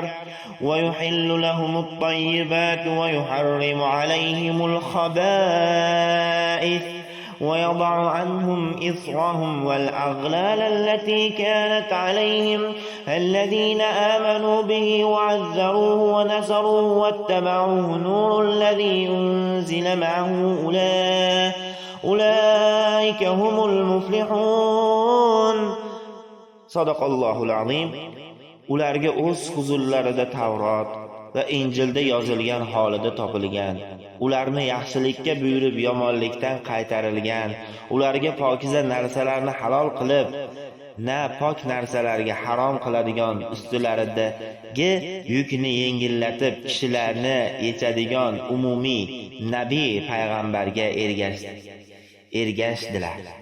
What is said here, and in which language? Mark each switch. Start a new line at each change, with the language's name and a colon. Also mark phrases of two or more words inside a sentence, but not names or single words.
Arabic: ويحل لهم الطيبات ويحرم عليهم الخبائث ويضع عنهم إصرهم والأغلال التي كانت عليهم الذين آمنوا به وعزروه ونصروه واتبعوا النور الذي أنزل معه أولئك هم المفلحون. صدق الله العظيم.
Uzbek: Ularga o'z huzurlarida Tavrot va Injilda yozilgan holida topilgan, ularni yaxshilikka buyurib yomonlikdan qaytarilgan, ularga pokiza narsalarni halol qilib, na pok narsalarga harom qiladigan, ustilaridagi yukni yengillatib kishilarni yechadigan umumiy nabiy payg'ambarga ergashdilar.